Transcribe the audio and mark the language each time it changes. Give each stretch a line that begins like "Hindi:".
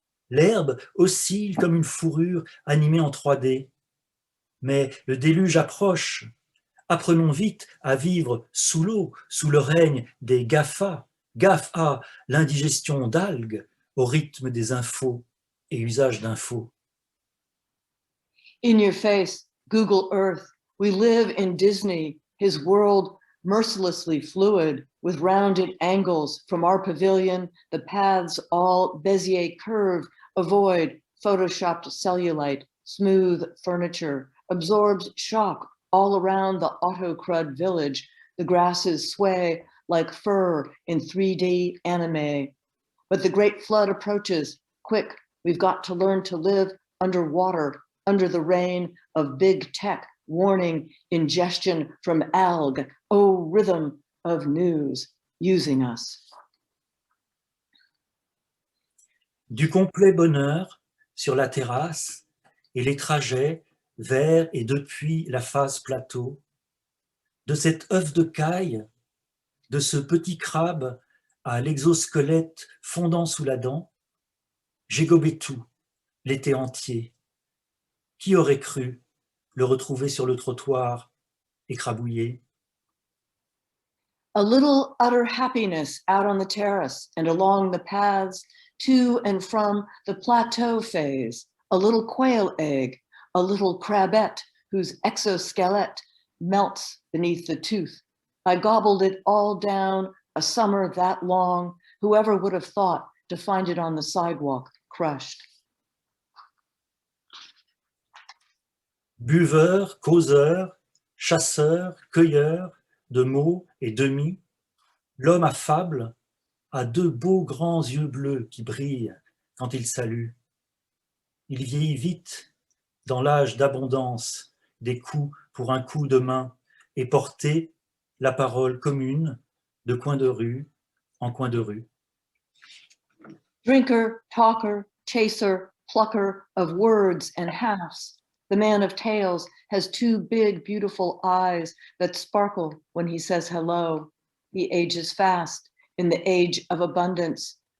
French: L'herbe oscille comme une fourrure animée en 3D. Mais le déluge approche. Apprenons vite à vivre sous l'eau, sous le règne des GAFA. GAFA, l'indigestion d'algues au rythme des infos et usage d'infos.
English: In your face, Google Earth. We live in Disney, his world mercilessly fluid with rounded angles from our pavilion, the paths all Bezier curve, avoid photoshopped cellulite, smooth furniture, absorbs shock all around the auto-crud village. The grasses sway like fur in 3D anime. But the great flood approaches. Quick, we've got to learn to live underwater, under the reign of big tech, warning ingestion from algae, oh rhythm of news, using us.
French: Du complet bonheur sur la terrasse et les trajets vers et depuis la face plateau, de cet œuf de caille, de ce petit crabe à l'exosquelette fondant sous la dent, j'ai gobé tout l'été entier. Qui aurait cru le retrouver sur le trottoir écrabouillé?
English: A little utter happiness out on the terrace and along the paths to and from the plateau phase, a little quail egg, a little crabette whose exoskeleton melts beneath the tooth. I gobbled it all down a summer that long, whoever would have thought to find it on the sidewalk, crushed.
French: Buveur, causeur, chasseur, cueilleur de mots et demi, l'homme affable a deux beaux grands yeux bleus qui brillent quand il salue. Il vieillit vite dans l'âge d'abondance des coups pour un coup de main et porter la parole commune de coin de rue en coin de rue.
English: Drinker, talker, chaser, plucker of words and halves. The man of tales has two big, beautiful eyes that sparkle when he says hello. He ages fast in the age of abundance.